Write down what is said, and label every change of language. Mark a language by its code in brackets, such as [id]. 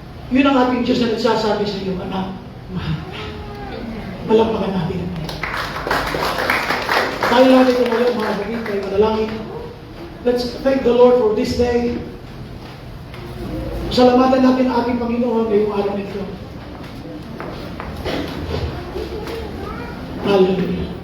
[tl] Yun ang ating Diyos na nagsasabi sa iyo, anak, mahal ka. Palampakan natin. Tayo natin ito ngayon, mga kapatid, kayo manalangin. [en] Let's thank the Lord for this day. [tl] Salamatan natin ang ating Panginoon ngayong araw nito. Hallelujah.